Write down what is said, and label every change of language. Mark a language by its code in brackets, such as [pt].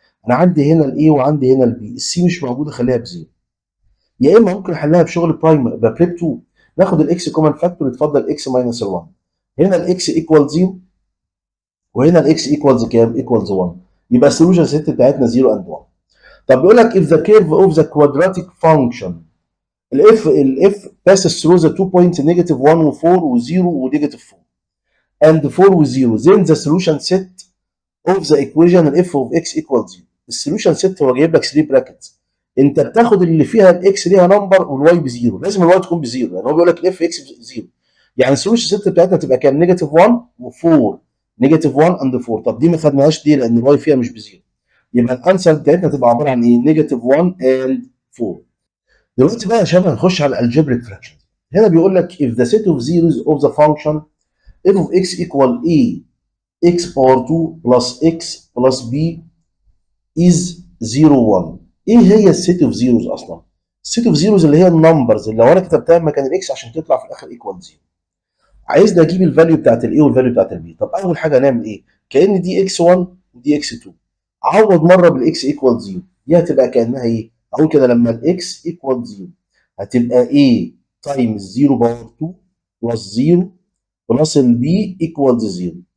[ar] انا عندي هنا الاي وعندي هنا البي، السي مش موجوده خليها بزيرو. يا اما ممكن احلها بشغل برايم ببريب 2. ناخد الاكس كومن فاكتور يتفضل اكس ماينس ال 1. هنا الاكس ايكوال 0 وهنا الاكس ايكوالز كام؟ ايكوالز 1. يبقى السوليوشن سيت بتاعتنا 0 اند 1. [en] طب بيقول لك if the curve of the quadratic function الاف passes through the 2 points negative 1 و4 و0 ونيجاتيف 4 and 4 و0 then the solution set of the equation الاف of x equals 0. [ar] السوليوشن سيت هو جايب لك 3 براكتس. انت بتاخد اللي فيها الاكس ليها نمبر والواي بزيرو، لازم الواي تكون بزيرو يعني هو بيقول لك الاف اكس بزيرو. يعني السوليوشن سيت بتاعتنا تبقى كام؟ نيجاتيف 1 و4 نيجاتيف 1 اند 4. طب دي ما خدناهاش ليه؟ لان الواي فيها مش بزيرو. يبقى الانسر بتاعتنا تبقى عباره عن ايه؟ نيجاتيف 1 اند 4. دلوقتي بقى يا شباب هنخش على الالجبريك فراكشن. [en] هنا بيقول لك if the set of zeros of the function f of x equal a x power 2 plus x plus b is 0 1. [ar] ايه هي السيت اوف زيروز اصلا؟ السيت اوف زيروز اللي هي النمبرز اللي لو انا كتبتها مكان الاكس عشان تطلع في الاخر ايكوال 0. عايزني اجيب الفاليو بتاعت الاي والفاليو بتاعت البي. طب اول حاجه هنعمل ايه؟ كان دي اكس 1 ودي اكس 2. عوض مره بالاكس ايكوال 0. دي هتبقى كانها ايه؟ اقول كده لما الاكس ايكوال 0 هتبقى a تايمز 0 باور 2 بلس 0 بلس البي ايكوال 0.